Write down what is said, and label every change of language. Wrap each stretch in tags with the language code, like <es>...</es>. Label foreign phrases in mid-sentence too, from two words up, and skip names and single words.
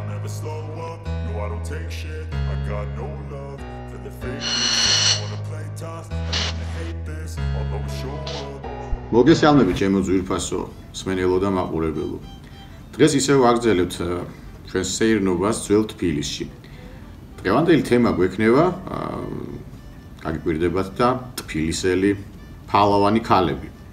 <en>never slow up, no I don't take shit, I got no love for the fakeness, I wanna play tough, I wanna hate this, I'll always show up.</en> <ka>მოგესალმებით ჩემო ძვირფასო მსმენელო და მაყურებელო. დღეს ისევ ვაგრძელებთ ჩვენს სეირნობას ძველ თბილისში. დღევანდელი თემა გვექნება გაგიკვირდებათ და თბილისელი ფალავანი ქალები.</ka>